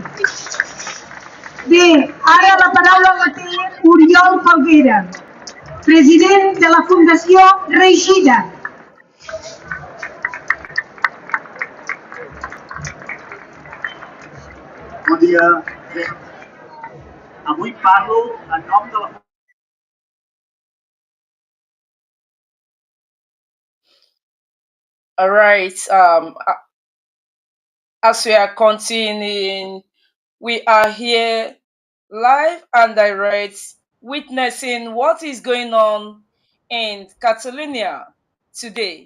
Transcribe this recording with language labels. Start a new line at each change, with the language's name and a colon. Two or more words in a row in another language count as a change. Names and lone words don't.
Catalan: Bé, ara la paraula la té Oriol Falguera, president de la Fundació Reeixida. Bon dia. Bé, avui parlo en nom de la...
English: All right. As we are continuing, we are here live and direct, witnessing what is going on in Catalonia today.